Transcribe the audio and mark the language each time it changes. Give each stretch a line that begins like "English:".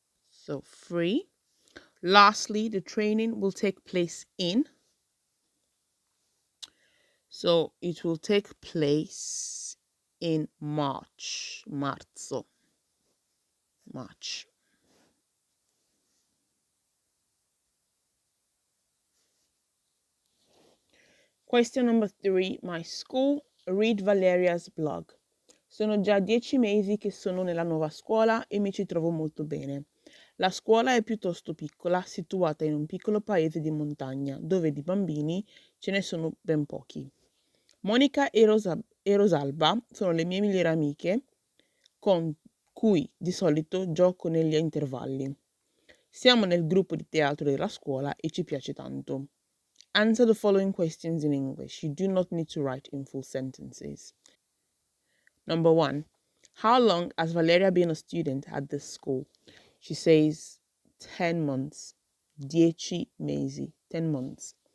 English: So free. Lastly, the training will take place in, so it will take place in March, marzo, March. Question number 3, my school. Read Valeria's blog.
Italian: Sono già 10 mesi che sono nella nuova scuola e mi ci trovo molto bene. La scuola è piuttosto piccola, situata in un piccolo paese di montagna, dove di bambini ce ne sono ben pochi. Monica e Rosalba sono le mie migliori amiche, con cui di solito gioco negli intervalli. Siamo nel gruppo di teatro della scuola e ci piace tanto.
English: Answer the following questions in English. You do not need to write in full sentences. Number 1. How long has Valeria been a student at this school? She says 10 months. 10 mesi. 10 months.